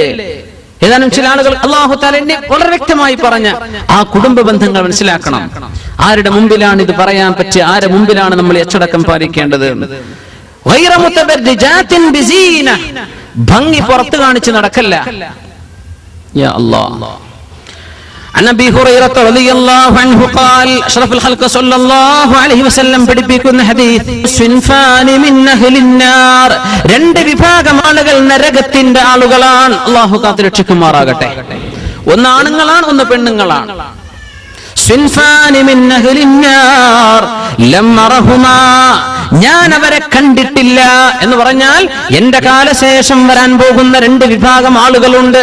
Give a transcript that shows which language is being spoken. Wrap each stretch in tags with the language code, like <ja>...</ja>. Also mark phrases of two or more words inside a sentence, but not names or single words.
<ml>ഏതാനും ചില ആളുകൾ</ml> <ar>الله تعالى</ar> <ml>എന്നെ വളരെ വ്യക്തമായി പറഞ്ഞ ആ കുടുംബ ബന്ധങ്ങൾ മനസ്സിലാക്കണം. ആരുടെ മുമ്പിലാണ് ഇത് പറയാൻ പറ്റുക? ആരുടെ മുമ്പിലാണ് നമ്മൾ അച്ചടക്കം പാലിക്കേണ്ടത്?</ml> <ar>غير متبرجات بزينة,</ar> <ml>ഭംഗി പുറത്ത് കാണിച്ച് നടക്കല്ല.</ml> <ar>يا الله. عن ابي هريره رضي الله عنه قال اشرف الخلق صلى الله عليه وسلم</ar> <ml>പഠിപ്പിക്കുന്ന ഹദീസ്</ml> <ar>صنفان من أهل النار,</ar> <ml>രണ്ട് വിഭാഗം ആളുകൾ നരകത്തിന്റെ ആളുകളാണ്. അല്ലാഹു കാത്ത് രക്ഷിക്കുമാറാകട്ടെ. ഒന്ന് ആണുങ്ങളാണ്, ഒന്ന് പെണ്ണുങ്ങളാണ്.</ml> <ar>صنفان من أهل النار لم أرهما,</ar> <ml>ഞാൻ അവരെ കണ്ടിട്ടില്ല എന്ന് പറഞ്ഞാൽ എന്റെ കാലശേഷം വരാൻ പോകുന്ന രണ്ട് വിഭാഗം ആളുകളുണ്ട്.</ml>